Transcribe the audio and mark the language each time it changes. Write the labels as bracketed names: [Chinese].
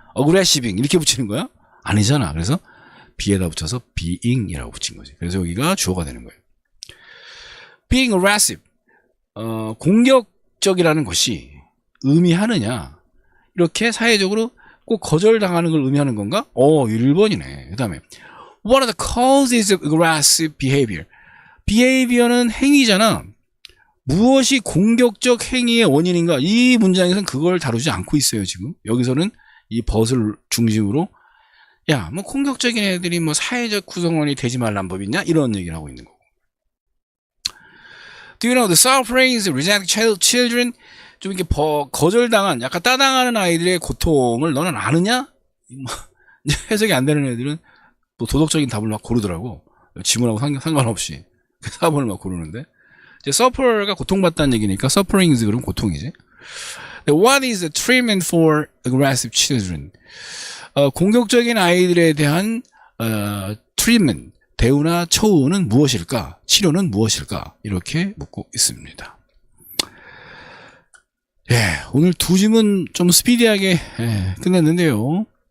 [Korean] aggressive 이렇게 붙이는 거야? 아니잖아. 그래서 be에다 붙여서 being이라고 붙인 거지. 그래서 여기가 주어가 되는 거예요. [English] being aggressive. [Korean] 공격적이라는 것이 의미하느냐? 이렇게 사회적으로 꼭 거절당하는 걸 의미하는 건가? 1번이네. 그 다음에 [English] What are the causes of aggressive behavior? [Korean] behavior는 행위잖아. 무엇이 공격적 행위의 원인인가? 이 문장에서는 그걸 다루지 않고 있어요, 지금. 여기서는 이 벗을 중심으로 야, 뭐 공격적인 애들이 뭐 사회적 구성원이 되지 말란 법 있냐? 이런 얘기를 하고 있는 거고. [English] Do you know the sufferings of rejected children? [Korean] 좀 이렇게 거절당한, 약간 따당하는 아이들의 고통을 너는 아느냐? 해석이 안 되는 애들은 또 도덕적인 답을 막 고르더라고. 지문하고 상관없이. 4번을 막 고르는데. 이제 suffer가 고통받다는 얘기니까 sufferings 그럼 고통이지. [English] What is the treatment for aggressive children? [Korean] 공격적인 아이들에 대한 treatment, 대우나 처우는 무엇일까? 치료는 무엇일까? 이렇게 묻고 있습니다. 오늘 두 질문 좀 스피디하게 끝냈는데요.